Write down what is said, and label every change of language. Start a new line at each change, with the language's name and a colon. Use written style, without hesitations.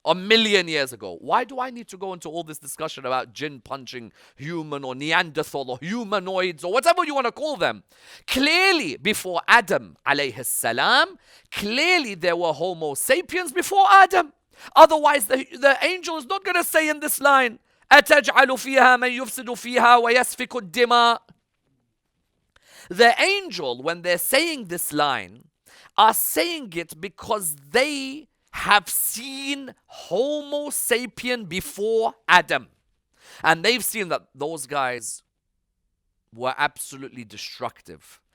English: 1,000,000 years ago. Why do I need to go into all this discussion about jinn punching human or Neanderthal or humanoids or whatever you want to call them? Clearly, before Adam alayhi salam, clearly there were Homo sapiens before Adam. Otherwise, the angel is not going to say in this line,
Arabic: أتجعل فيها من يفسد فيها ويسفك الدماء.
English: The angel, when they're saying this line, are saying it because they have seen Homo sapien before Adam. And they've seen that those guys were absolutely destructive.